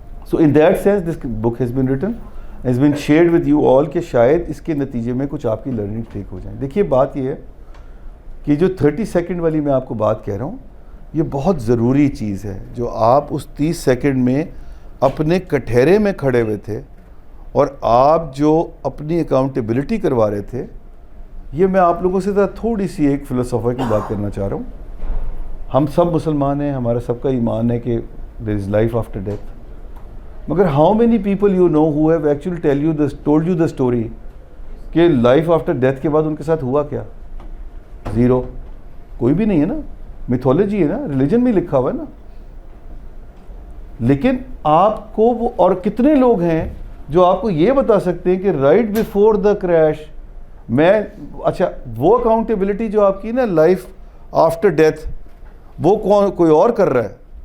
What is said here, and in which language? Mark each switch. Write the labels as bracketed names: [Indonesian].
[English] So in that sense this book has been written, has been shared with you all [Urdu] کہ شاید اس کے نتیجے میں کچھ آپ کی لرننگ ٹھیک ہو جائیں. دیکھیے بات یہ ہے کہ جو 30 سیکنڈ والی میں آپ کو بات کہہ رہا ہوں, یہ بہت ضروری چیز ہے. جو آپ اس 30 سیکنڈ میں اپنے کٹہرے میں کھڑے ہوئے تھے اور آپ جو اپنی اکاؤنٹیبلٹی کروا رہے تھے, یہ میں آپ لوگوں سے تھوڑی سی ایک فلسفہ کی بات کرنا چاہ رہا ہوں. ہم سب مسلمان ہیں, ہمارا سب کا ایمان ہے کہ [English] there is life after death. مگر how many people you know who have actually told you the story کہ life after death [Urdu] کے بعد ان کے ساتھ ہوا کیا؟ زیرو. کوئی بھی نہیں ہے نا, میتھولوجی ہے نا, ریلیجن میں لکھا ہوا ہے نا. لیکن آپ کو وہ, اور کتنے لوگ ہیں جو آپ کو یہ بتا سکتے ہیں کہ [English] right before the crash [Urdu] میں, اچھا وہ اکاؤنٹیبلٹی جو آپ کی نا لائف آفٹر ڈیتھ, وہ کوئی اور کر رہا ہے.